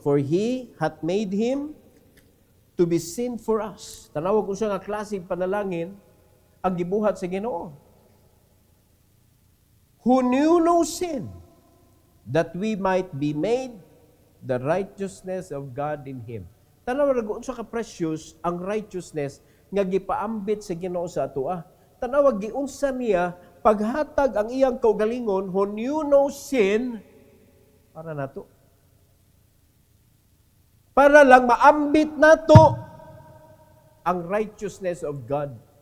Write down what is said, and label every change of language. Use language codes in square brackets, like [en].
[en] For He hath made Him to be sin for us. [ceb] Tanaw ko siya nga klaseng panalangin ang gibuhat sa Ginoo. [en] Who knew no sin, that we might be made the righteousness of God in Him. [ceb] Tanaw ra unsa ka precious ang righteousness nga gipaambit sa Ginoo sa atoa. Tanaw giunsa niya paghatag ang iyang kaugalingon [en] who knew no sin [ceb] para nato. Para lang maambit nato ang righteousness of God.